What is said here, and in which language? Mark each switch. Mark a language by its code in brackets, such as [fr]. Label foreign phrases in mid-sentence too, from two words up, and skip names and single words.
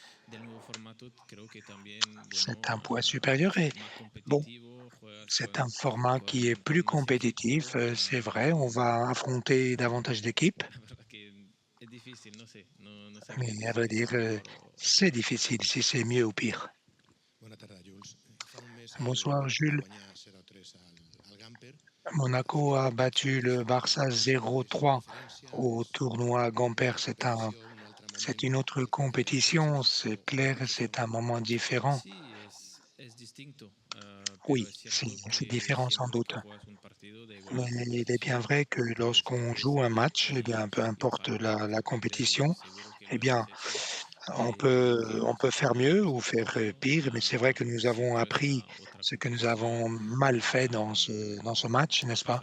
[fr] C'est un poids supérieur et bon, c'est un format qui est plus compétitif, c'est vrai, on va affronter davantage d'équipes, mais à vrai dire, c'est difficile si c'est mieux ou pire. [ca] Bona tarda, Jules. Fa un mes [fr] Bonsoir [ca] va [fr] Jules. [ca] guanyar 0-3 al Gamper. [fr] Monaco a battu le Barça [ca] Una petita [fr] 0-3 [ca] diferència, [fr] au tournoi [ca] una [fr] Gamper. [ca] altra competició, un altre [fr] C'est [ca] moment. [fr] une autre compétition, c'est clair, c'est un moment différent. Oui, c'est différent sans doute. Mais il est bien vrai que lorsqu'on joue un match, eh bien, peu importe la compétition, eh bien, on peut faire mieux ou faire pire, mais c'est vrai que nous avons appris ce que nous avons mal fait dans ce match, n'est-ce pas?